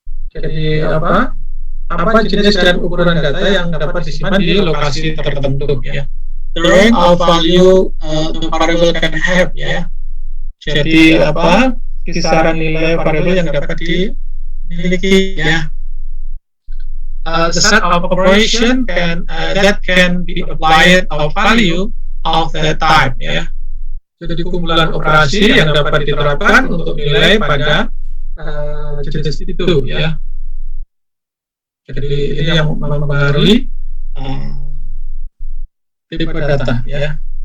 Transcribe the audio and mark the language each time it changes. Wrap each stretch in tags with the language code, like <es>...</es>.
<id>Jadi apa jenis dan ukuran data yang dapat disimpan di lokasi tertentu, ya.</id> <en>The range of value the variable can have, ya.</en> <id>Jadi apa kisaran nilai variabel yang dapat dimiliki, ya.</id> <en>The set of operation that can be applied of value of that type, ya.</en> <id>Jadi kumpulan operasi yang dapat diterapkan untuk nilai pada jenis itu, ya. Jadi ini yang mempengaruhi tipe data, ya.</id>